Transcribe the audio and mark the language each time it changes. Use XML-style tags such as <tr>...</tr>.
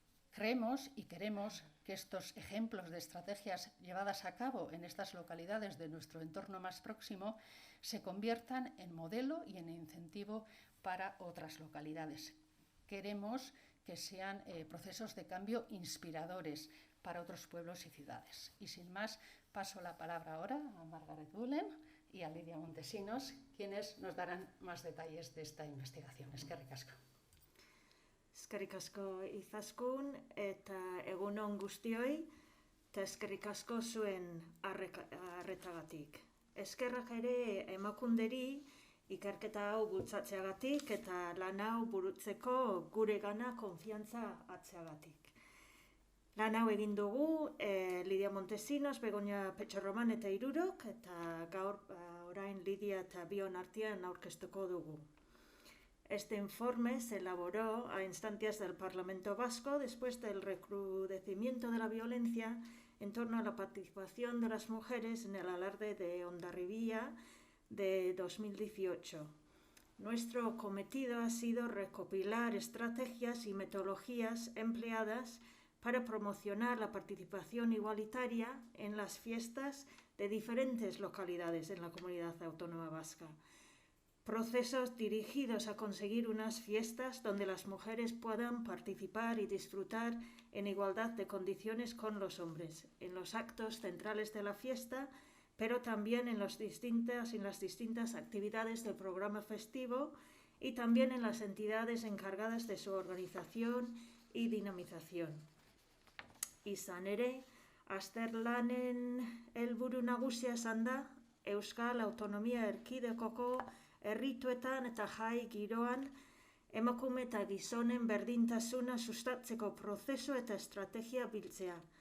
<es>Creemos y queremos que estos ejemplos de estrategias llevadas a cabo en estas localidades de nuestro entorno más próximo se conviertan en modelo y en incentivo para otras localidades. Queremos que sean procesos de cambio inspiradores para otros pueblos y ciudades. Y sin más, paso la palabra ahora a Margaret Bullen y a Lidia Montesinos, quienes nos darán más detalles de esta investigación.</es> <eu>Eskerrik asko. Eskerrik asko Izaskun eta egun on guztioi eta eskerrik asko zuen arretagatik. Eskerrak ere Emakunderi ikerketa hau bultzatzeagatik eta lan hau burutzeko guregana konfiantza hartzeagatik. Lan hau egin dugu Lidia Montesinos, Begoña Petxarroman eta hirurok eta gaur orain Lidia eta bion artean aurkeztuko dugu.</eu> <es>Este informe se elaboró a instancias del Parlamento Vasco después del recrudecimiento de la violencia en torno a la participación de las mujeres en el alarde de Hondarribia de 2018. Nuestro cometido ha sido recopilar estrategias y metodologías empleadas para promocionar la participación igualitaria en las fiestas de diferentes localidades en la Comunidad Autónoma Vasca. Procesos dirigidos a conseguir unas fiestas donde las mujeres puedan participar y disfrutar en igualdad de condiciones con los hombres, en los actos centrales de la fiesta, pero también en las distintas actividades del programa festivo y también en las entidades encargadas de su organización y dinamización.</es> <eu>Izan ere, azterlanen helburu nagusia izan da, Euskal Autonomia Erkidegoko herrituetan eta jai giroan emakume eta gizonen berdintasuna sustatzeko prozesu eta estrategia biltzea.</eu>